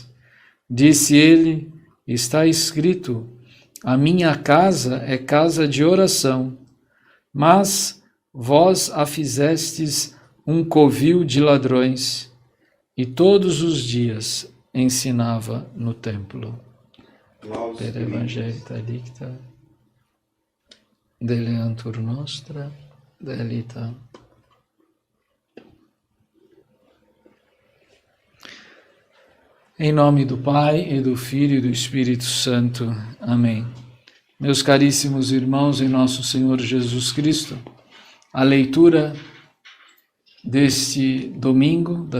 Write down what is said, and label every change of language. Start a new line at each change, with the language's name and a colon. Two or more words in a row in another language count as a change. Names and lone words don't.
Portuguese: Disse ele: está escrito, a minha casa é casa de oração, mas vós a fizestes um covil de ladrões. E todos os dias ensinava no templo.
Latin: Per Evangelii dicta, deleantur nostra, delita.
Portuguese: Em nome do Pai, e do Filho e do Espírito Santo. Amém. Meus caríssimos irmãos em nosso Senhor Jesus Cristo, a leitura deste domingo da